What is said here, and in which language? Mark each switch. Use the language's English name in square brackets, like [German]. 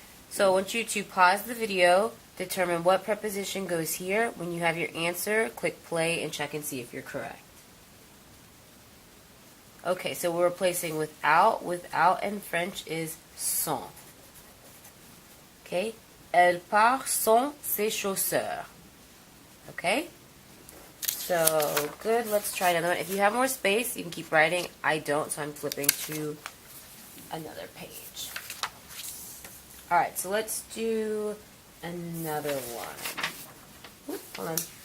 [English] So I want you to pause the video, determine what preposition goes here. When you have your answer, click play and check and see if you're correct. Okay, so we're replacing without. Without in French is sans. Okay? [French] Elle part sans ses chaussures. [English] Okay? So, good. Let's try another one. If you have more space, you can keep writing. I don't, so I'm flipping to another page. Alright, so let's do another one. Oop, hold on.